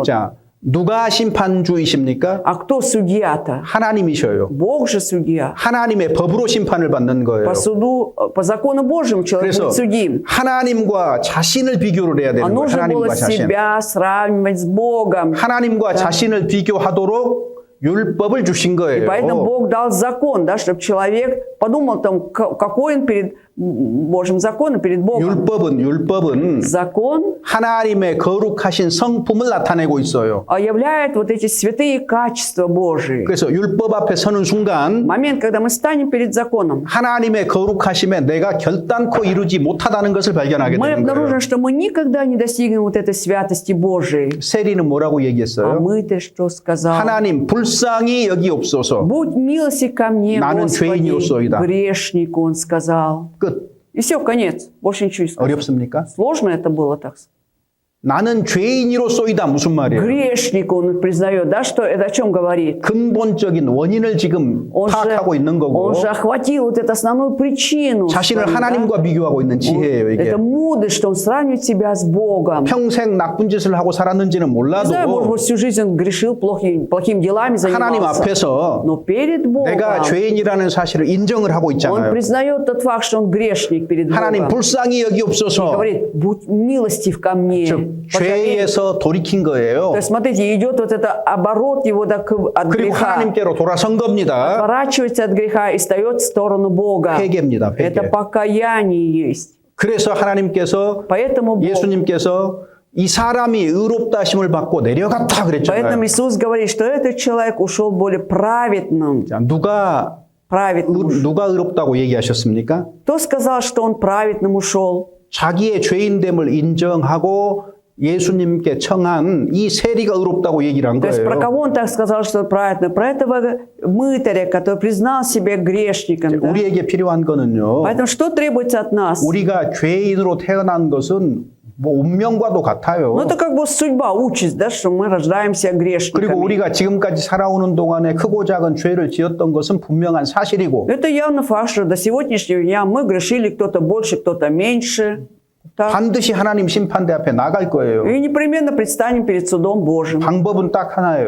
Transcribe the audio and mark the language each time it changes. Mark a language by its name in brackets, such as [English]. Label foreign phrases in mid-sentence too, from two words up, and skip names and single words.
[Korean] 자, 누가 심판주이십니까? [Russian] А кто судья-то? [Korean] 하나님이셔요. [Russian] Бог же судья. [Korean] 하나님의 법으로 심판을 받는 거예요. [Russian] По суду, по закону Божьему человек [Korean] 그래서 [Russian] будет судим. [Korean] 하나님과 자신을 비교를 해야 [Russian] А [Korean] 되는 거예요. [Russian] нужно было [Korean] 하나님과 자신. [Russian] себя сравнивать с Богом. [Korean] 하나님과 자신을 비교하도록 율법을 주신 [Russian] И поэтому [Korean] 거예요. [Russian] Бог дал закон, да, чтобы человек подумал, там, какой он перед Божьим законом, перед Богом. [Korean] 율법은 [Russian] Закон [Korean] 하나님의 거룩하신 성품을 나타내고 있어요. [Russian] являет вот эти святые качества Божии. [Korean] 그래서 율법 앞에 서는 순간 [Russian] Момент, когда мы станем перед законом, [Korean] 하나님의 거룩하심에 내가 결단코 이루지 못하다는 것을 발견하게 [Russian] мы [Korean] 되는 거예요. [Russian] обнаружим, что мы никогда не достигнем вот этой святости Божией. [Korean] 세리는 뭐라고 [Russian] А [Korean] 얘기했어요? [Russian] мы-то что сказал? [Korean] 하나님 불쌍히 여기옵소서. [Russian] Будь милостив ко мне, [Korean] 나는 [Russian] Господи, [Korean] 죄인이로소이다. [Russian] грешник, он сказал. [Korean] 끝. [Russian] И все, конец. Больше ничего не сказал. [Korean] 어렵습니까? [Russian] Сложно это было так. [Korean] 나는 죄인이로소이다 무슨 말이에요? [Russian] Грешник он признает, да, что это о чем говорит? [Korean] 근본적인 원인을 지금 파악하고 있는 거고 [Russian] Он же охватил вот эту основную причину. [Korean] 자신을 [Russian] свою, да? [Korean] 하나님과 비교하고 있는 지혜예요 이게. [Russian] Это мудрость, что он сравнивает себя с Богом. [Korean] 평생 나쁜 짓을 하고 살았는지는 [Russian] Не [Korean] 몰라도 [Russian] знаю, может быть, всю жизнь он грешил, плохими делами [Korean] 하나님 [Russian] занимался. [Korean] 앞에서 [Russian] Но перед Богом [Korean] 내가 죄인이라는 사실을 인정을 하고 [Russian] он [Korean] 있잖아요. [Russian] признает тот факт, что он грешник перед [Korean] 하나님 [Russian] Богом. [Korean] 불쌍히 [Russian] И [Korean] 여기옵소서. [Russian] говорит, будь милостив ко мне. [Korean] 즉 [Russian] Пожалей. [Korean] 죄에서 돌이킨 거예요. [Russian] То есть, смотрите, идет вот это оборот его от [Korean] 그리고 [Russian] греха. [Korean] 하나님께로 돌아선 겁니다. [Russian] Отворачивается от греха и встает в сторону Бога. [Korean] 회개입니다. [Russian] Это [Korean] 회개. [Russian] покаяние есть. [Korean] 그래서 하나님께서 [Russian] Поэтому Бог, [Korean] 예수님께서 이 사람이 의롭다 하심을 받고 내려갔다 [Russian] поэтому [Korean] 그랬잖아요. [Russian] Иисус говорит, что этот человек ушел более праведным. [Korean] 자, 누가 의롭다고 얘기하셨습니까? [Russian] Кто сказал, что он праведным ушел? [Korean] 자기의 죄인됨을 인정하고 예수님께 청한 이 세리가 의롭다고 얘기를 한 [Russian] То есть про [Korean] 거예요. [Russian] кого он так сказал, что он праведный? Про этого мытаря, который признал себя грешником. Да? [Korean] 우리에게 필요한 거는요. [Russian] Поэтому что требуется от нас? [Korean] 우리가 죄인으로 태어난 것은 뭐 운명과도 같아요. [Russian] Ну это как бы судьба, участь, да, что мы рождаемся [Korean] 그리고 [Russian] грешниками. [Korean] 우리가 지금까지 살아오는 동안에 크고 작은 죄를 지었던 것은 분명한 사실이고 [Russian] Это явно факт, что до сегодняшнего дня мы грешили, кто-то больше, кто-то меньше. Так. [Korean] 반드시 하나님 심판대 앞에 나갈 거예요. [Russian] И непременно предстанем перед судом Божьим. [Korean] 방법은 딱 하나예요.